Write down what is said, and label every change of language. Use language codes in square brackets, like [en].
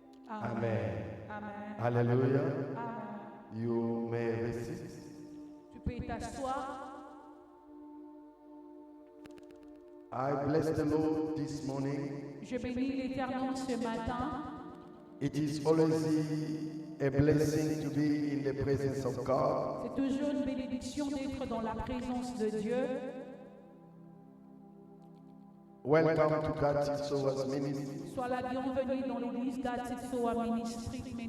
[en] Amen. Amen. Hallelujah. Amen. You may receive. [fr] Tu peux t'asseoir. [en] I bless the Lord this morning. [fr] Je bénis l'Éternel ce matin. [en] It is always a blessing to be in the presence of God. [fr] C'est toujours une bénédiction d'être dans la présence de Dieu. [en] Welcome to God Sowas Ministry. [fr] Sois la bienvenue dans l'église Gatitsoa Ministry.